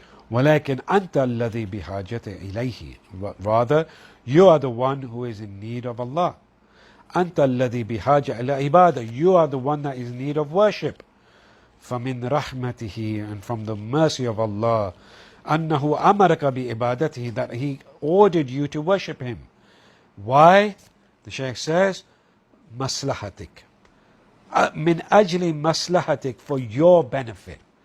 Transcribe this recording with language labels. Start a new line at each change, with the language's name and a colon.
Arabic: ولكن أنت الذي بحاجة إليه.
English: Rather, you are the one who is in need of Allah.
Arabic: أنت الذي بحاجة إلى عبادة.
English: You are the one that is in need of worship.
Arabic: فمن رحمته,
English: and from the mercy of Allah,
Arabic: أنه أمرك بعبادته,
English: that he ordered you to worship him. Why? The Shaykh says,
Arabic: مصلحتك. من أجل مصلحتك,
English: for your benefit.